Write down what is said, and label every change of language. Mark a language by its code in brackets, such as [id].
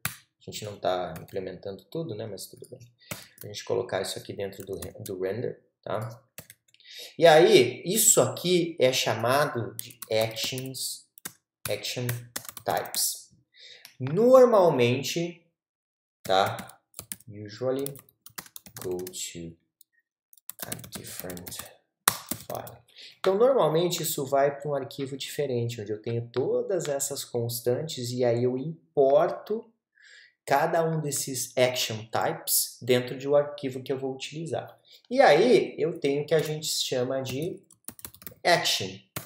[pt] A gente não está implementando tudo, né? Mas tudo bem. A gente colocar isso aqui dentro do render, tá? E aí, isso aqui é chamado de action types. Normalmente, tá? [en] Usually go to a different file. [pt] Então, normalmente isso vai para um arquivo diferente, onde eu tenho todas essas constantes e aí eu importo cada um desses action types dentro de um arquivo que eu vou utilizar. E aí eu tenho o que a gente chama de action.